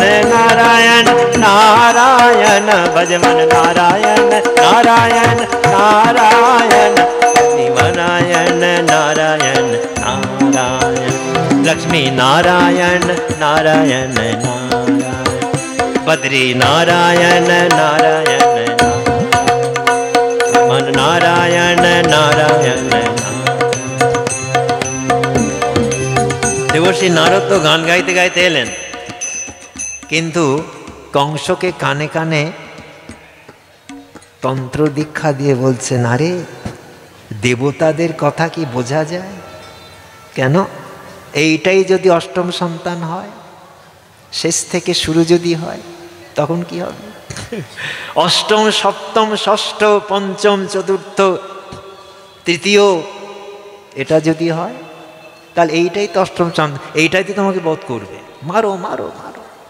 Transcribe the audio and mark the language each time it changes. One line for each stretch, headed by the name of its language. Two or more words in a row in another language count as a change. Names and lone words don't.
Hindi: নারায়ণ নারায়ণ, ভজমন নারায়ণ নারায়ণ নারায়ণ, শ্রীমনারায়ণ নারায়ণ নারায়ণ, লক্ষ্মী নারায়ণ নারায়ণ নারায়ণ, बद्री नारायण नारायण मन नारायण नारायण।
Bangla: দেবর্ষি নারদ তো গান গাইতে গাইতে এলেন, কিন্তু কংসকে কানে কানে তন্ত্র দীক্ষা দিয়ে বলছেন, আরে দেবতাদের কথা কি বোঝা যায়? কেন এইটাই যদি অষ্টম সন্তান হয়, শেষ থেকে শুরু যদি হয়, তখন কি হবে? অষ্টম সপ্তম ষষ্ঠ পঞ্চম চতুর্থ তৃতীয় এটা যদি হয়, তাহলে এইটাই তো অষ্টম সন্তান, এইটাই তো তোমাকে বধ করবে, মারো মারো মারো।